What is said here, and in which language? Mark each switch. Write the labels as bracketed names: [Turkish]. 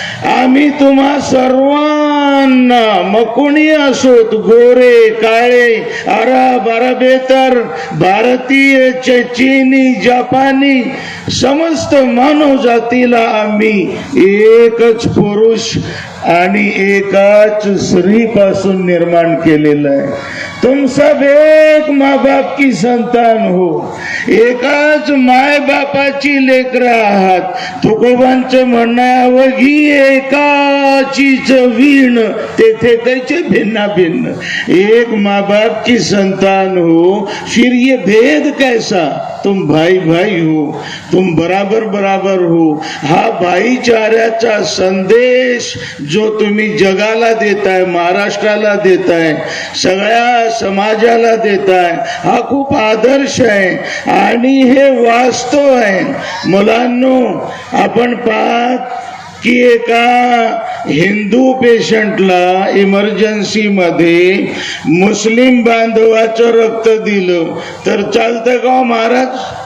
[Marathi] आम्ही तुम्हा सर्वांना, मग कोणी असोत, गोरे काळे, अरब, अरबेतर, भारतीय, चीनी, जपानी, समस्त मानव जातीला आम्ही एकच पुरुष आणि एकाच स्त्री पासून निर्माण केलेलं आहे. [Hindi] तुम सब एक माँ बाप की संतान हो, [Marathi] एकाच माय बापाची लेकरं आहात. तुकोबांचं म्हणणं आहे, अवघी एकाचीच वीण तेथे कैचे भिन्ना भिन्न. [Hindi] एक माँ बाप की संतान हो, फिर ये भेद कैसा? तुम भाई भाई हो, तुम बराबर बराबर हो. [Marathi] हा भाईचाऱ्याचा संदेश जो तुम्ही जगाला देताय, महाराष्ट्राला देताय, सगळ्या समाजाला देताय, हा खूप आदर्श आहे आणि हे वास्तव आहे. मुलांनो, आपण पाहत की एका हिंदू पेशंटला इमर्जन्सी मध्ये मुस्लिम बांधवाचं रक्त दिलं तर चालतं का महाराज?